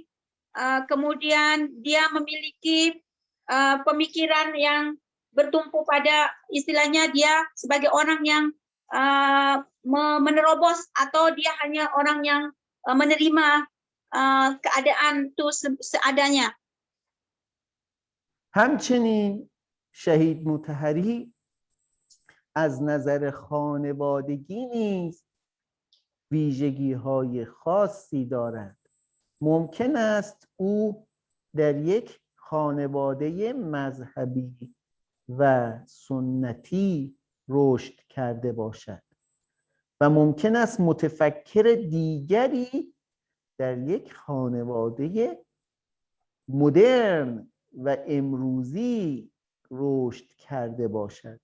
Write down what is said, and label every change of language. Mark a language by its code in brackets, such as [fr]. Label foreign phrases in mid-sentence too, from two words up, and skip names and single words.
[id] Kemudian dia memiliki pemikiran yang bertumpu pada, istilahnya dia sebagai orang yang menerobos, atau dia hanya orang yang menerima keadaan itu seadanya. [fa] همچنین شهید مطهری از نظر خانوادگی نیز ویژگی‌های خاصی دارد. ممکن است او در یک خانواده مذهبی و سنتی رشد کرده باشد و ممکن است متفکر دیگری در یک خانواده مدرن و امروزی رشد کرده باشد.